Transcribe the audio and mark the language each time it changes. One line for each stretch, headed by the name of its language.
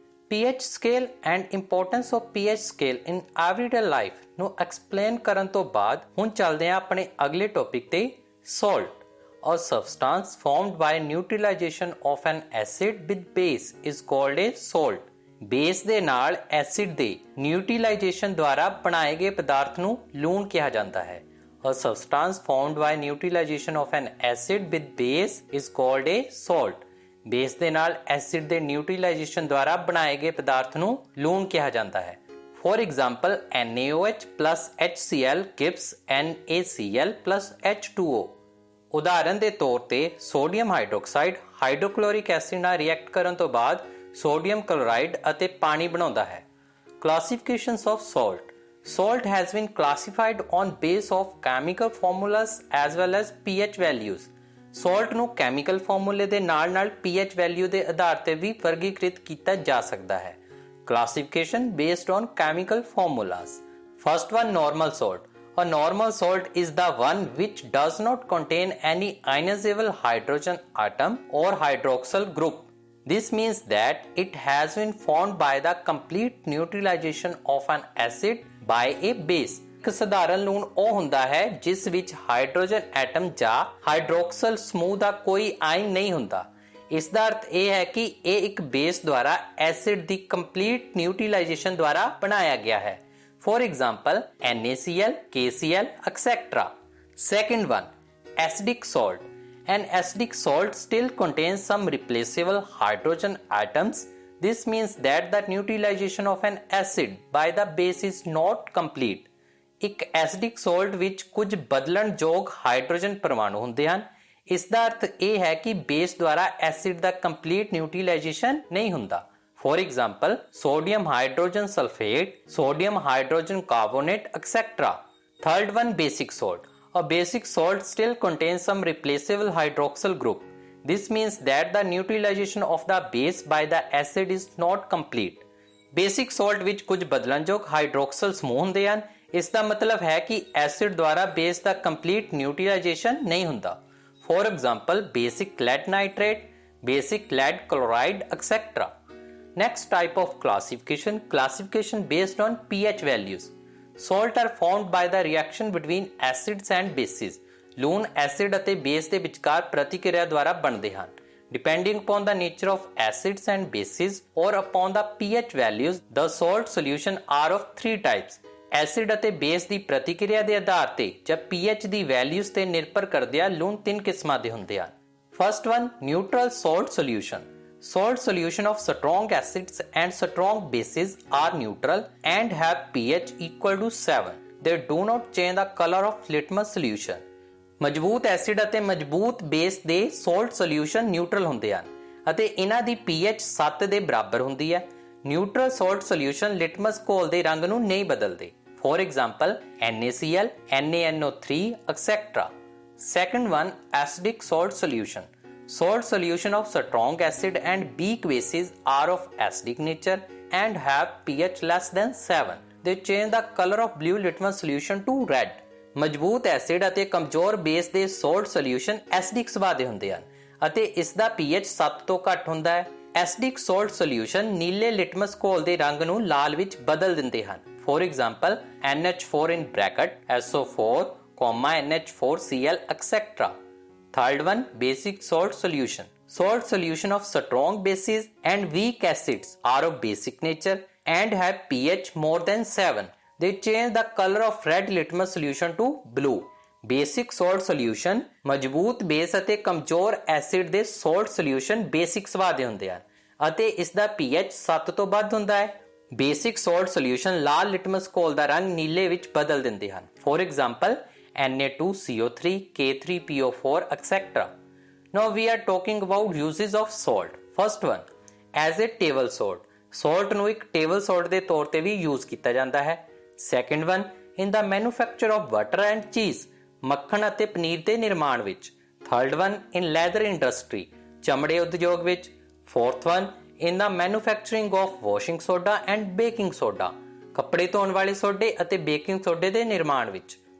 English: pH scale and importance of pH scale in everyday life
Punjabi: ਨੂੰ explain ਕਰਨ ਤੋਂ ਬਾਅਦ ਹੁਣ ਚੱਲਦੇ ਹਾਂ ਆਪਣੇ ਅਗਲੇ ਟੌਪਿਕ ਤੇ salt.
English: A substance formed by neutralization of an acid with base is called a salt.
Punjabi: Base ਦੇ ਨਾਲ ਐਸਿਡ ਦੇ ਨਿਊਟ੍ਰਲਾਈਜੇਸ਼ਨ ਦੁਆਰਾ ਬਣਾਏ ਗਏ ਪਦਾਰਥ ਨੂੰ ਲੂਣ ਕਿਹਾ ਜਾਂਦਾ ਹੈ.
English: A substance formed by neutralization of an acid with base is called a salt.
Punjabi: Base ਦੇ ਨਾਲ ਐਸਿਡ ਦੇ ਨਿਊਟ੍ਰਲਾਈਜੇਸ਼ਨ ਦੁਆਰਾ ਬਣਾਏ ਗਏ ਪਦਾਰਥ ਨੂੰ ਲੂਣ ਕਿਹਾ ਜਾਂਦਾ ਹੈ.
English: For example, NaOH plus HCl gives NaCl plus H2O.
Punjabi: ਉਦਾਹਰਨ ਦੇ ਤੌਰ ਤੇ ਸੋਡੀਅਮ ਹਾਈਡਰੋਕਸਾਈਡ ਹਾਈਡਰੋਕਲੋਰਿਕ ਐਸਿਡ ਨਾਲ ਰਿਐਕਟ ਕਰਨ ਤੋਂ ਬਾਅਦ ਸੋਡੀਅਮ ਕਲੋਰਾਈਡ ਅਤੇ ਪਾਣੀ ਬਣਾਉਂਦਾ ਹੈ.
English: Classifications of salt. Salt has been classified on base of chemical formulas as well as pH values. Salt ਨੂੰ chemical ਫਾਰਮੂਲੇ ਦੇ ਨਾਲ pH value ਦੇ ਆਧਾਰ ਤੇ ਵੀ ਵਰਗੀਕ੍ਰਿਤ ਕੀਤਾ ਜਾ ਸਕਦਾ ਹੈ. Classification based on chemical formulas. First one, normal salt. A normal salt is the one which does not contain any ionizable hydrogen atom or hydroxyl group. This means that it has been formed by the complete neutralization of an acid by a base.
Punjabi: ਇੱਕ ਸਧਾਰਨ ਲੂਣ ਉਹ ਹੁੰਦਾ ਹੈ ਜਿਸ ਵਿੱਚ hydrogen atom ਜਾਂ ਹਾਈਡਰੋਕਸਲ ਸਮੂਹ ਦਾ ਕੋਈ ਆਇਨ ਨਹੀਂ ਹੁੰਦਾ. ਇਸ ਦਾ ਅਰਥ ਇਹ ਹੈ ਕਿ ਇਹ ਇੱਕ ਬੇਸ ਦੁਆਰਾ ਐਸਿਡ ਦੀ ਕੰਪਲੀਟ ਨਿਊਟ੍ਰਲਾਈਜੇਸ਼ਨ ਦੁਆਰਾ ਬਣਾਇਆ ਗਿਆ ਹੈ.
English: For example, NaCl, KCl, etc. Second one, acidic salt. An acidic salt still contains some replaceable hydrogen atoms. This means that the neutralization of an acid by the base is not complete.
Punjabi: ਇੱਕ acidic salt ਵਿੱਚ ਕੁਝ ਬਦਲਣਯੋਗ hydrogen ਪਰਮਾਣੂ ਹੁੰਦੇ ਹਨ. ਇਸ ਦਾ ਅਰਥ ਇਹ ਹੈ ਕਿ ਬੇਸ ਦੁਆਰਾ ਐਸਿਡ ਦਾ ਕੰਪਲੀਟ ਨਿਊਟ੍ਰਲਾਈਜੇਸ਼ਨ ਨਹੀਂ ਹੁੰਦਾ.
English: For example, sodium hydrogen sulfate, sodium hydrogen carbonate, etc. Third one, basic salt. A basic salt still contains some replaceable hydroxyl group. This means that the neutralization of the base by the acid is not complete.
Punjabi: Basic salt ਵਿੱਚ ਕੁਝ ਬਦਲਣਯੋਗ ਹਾਈਡਰੋਕਸਲ ਸਮੂਹ ਹੁੰਦੇ ਹਨ. ਇਸ ਦਾ ਮਤਲਬ ਹੈ ਕਿ acid ਦੁਆਰਾ ਬੇਸ ਦਾ ਕੰਪਲੀਟ ਨਿਊਟ੍ਰਲਾਈਜੇਸ਼ਨ ਨਹੀਂ ਹੁੰਦਾ.
English: For example, basic lead nitrate, basic lead chloride, etc. Next type of classification based on pH values. Salt are formed by the reaction between acids and bases.
Punjabi: ਲੂਣ ਐਸਿਡ ਅਤੇ base ਦੇ ਵਿਚਕਾਰ ਪ੍ਰਤੀਕਿਰਿਆ ਦੁਆਰਾ ਬਣਦੇ ਹਨ.
English: Depending upon the nature of acids and bases or upon the pH values, the salt solution are of three types.
Punjabi: Acid ਅਤੇ base ਦੀ ਪ੍ਰਤੀਕਿਰਿਆ ਦੇ ਆਧਾਰ ਤੇ ਜਾਂ pH ਦੀ ਵੈਲਿਊਜ਼ ਤੇ ਨਿਰਭਰ ਕਰਦਿਆਂ ਲੂਣ ਤਿੰਨ ਕਿਸਮਾਂ ਦੇ ਹੁੰਦੇ ਹਨ.
English: First one, neutral salt solution. Salt solution of strong acids and strong bases are neutral and have pH equal to 7. They do not change the color of litmus solution.
Punjabi: ਮਜ਼ਬੂਤ ਐਸਿਡ ਅਤੇ ਮਜ਼ਬੂਤ ਬੇਸ ਦੇ salt solution neutral ਹੁੰਦੇ ਹਨ ਅਤੇ ਇਹਨਾਂ ਦੀ pH 7 ਦੇ ਬਰਾਬਰ ਹੁੰਦੀ ਹੈ. Neutral salt solution litmus ਘੋਲ ਦੇ ਰੰਗ ਨੂੰ ਨਹੀਂ ਬਦਲਦੇ.
English: For example, NaCl, NaNO3, etc. Second one, acidic salt solution. Salt solution of strong acid and weak bases are of acidic nature and have pH less than 7. They change the color of blue litmus solution to red.
Punjabi: ਮਜ਼ਬੂਤ acid ਅਤੇ ਕਮਜ਼ੋਰ base ਦੇ salt solution acidic ਸੁਭਾਅ ਦੇ ਹੁੰਦੇ ਹਨ ਅਤੇ ਇਸ ਦਾ pH 7 ਤੋਂ ਘੱਟ ਹੁੰਦਾ ਹੈ. ਐਸਿਡਿਕ salt solution ਨੀਲੇ ਲਿਟਮਸ ਘੋਲ ਦੇ ਰੰਗ ਨੂੰ ਲਾਲ ਵਿੱਚ ਬਦਲ ਦਿੰਦੇ ਹਨ.
English: For example, NH4 in bracket, SO4, NH4Cl, etc. Third one, basic salt solution. Salt solution of strong bases and weak acids are of basic nature and have pH more than 7. They change the color of red litmus solution to blue.
Punjabi: Basic salt solution ਮਜ਼ਬੂਤ base ਅਤੇ ਕਮਜ਼ੋਰ acid ਦੇ salt solution basic ਸੁਭਾਅ ਦੇ ਹੁੰਦੇ ਹਨ ਅਤੇ ਇਸ ਦਾ pH 7 ਤੋਂ ਵੱਧ ਹੁੰਦਾ ਹੈ. Basic salt solution ਲਾਲ ਲਿਟਮਸ ਘੋਲ ਦਾ ਰੰਗ ਨੀਲੇ ਵਿੱਚ ਬਦਲ ਦਿੰਦੇ ਹਨ.
English: For example, Na2CO3, K3PO4, etc. Now we are talking about uses of salt. First one, as a table salt.
Punjabi: Salt ਨੂੰ ਇੱਕ table salt ਦੇ ਤੌਰ ਤੇ ਵੀ use ਕੀਤਾ ਜਾਂਦਾ ਹੈ.
English: Second one, in the manufacture of butter and cheese.
Punjabi: ਮੱਖਣ ਅਤੇ ਪਨੀਰ ਦੇ ਨਿਰਮਾਣ ਵਿੱਚ.
English: Third one, in leather industry.
Punjabi: ਚਮੜੇ ਉਦਯੋਗ ਵਿੱਚ.
English: Fourth one, in the manufacturing of washing soda and baking soda,
Punjabi: ਕੱਪੜੇ ਧੋਣ ਵਾਲੇ ਸੋਡੇ ਅਤੇ ਬੇਕਿੰਗ ਸੋਡੇ ਦੇ ਨਿਰਮਾਣ ਵਿੱਚ।